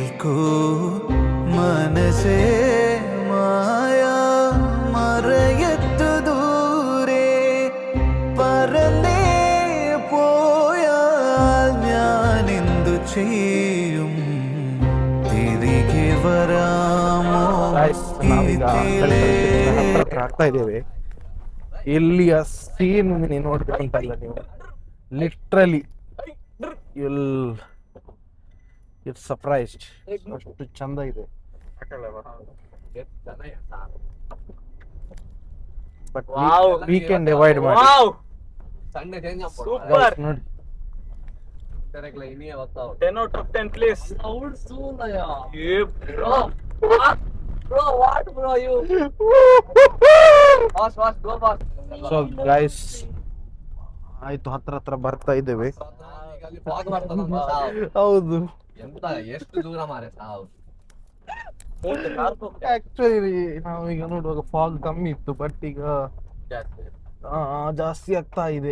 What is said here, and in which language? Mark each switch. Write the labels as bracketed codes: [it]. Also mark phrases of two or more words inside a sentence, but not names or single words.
[ml] മനസ്സേ മായ മറയത്തു ദൂരെ പറന്നേ പോയാൽ ഞാൻ എന്തു ചെയ്യും തിരികെ വരാമോ [kn] ನಾವೀಗ ಹತ್ರ ಆಗ್ತಾ ಇದ್ದೇವೆ. ಇಲ್ಲಿಯ ಸೀನ್ ನೀವು ನೋಡ್ಬೇಕಂತಲ್ಲ, ನೀವು [en] literally it's surprised. [kn] ಅಷ್ಟು ಚಂದ ಇದೆ. [en] but we can divide [kn] ಮಾಡಿ. Guys, ನೋಡಿ [en] 10 out of 10 please. Yeah, bro. Bro, what bro you? Fast, go fast. so guys [kn] ಆಯ್ತು, ಹತ್ರ ಬರ್ತಾ ಇದ್ದೇವೆ. ಹೌದು, ಎಷ್ಟು ದೂರ ಮಾರೆ ಸಾವು. ಆಕ್ಚುಲಿ ನಾವೀಗ ನೋಡುವಾಗ ಫಾಗ್ ಕಮ್ಮಿ ಇತ್ತು, ಬಟ್ ಈಗ ಜಾಸ್ತಿ ಆಗ್ತಾ ಇದೆ.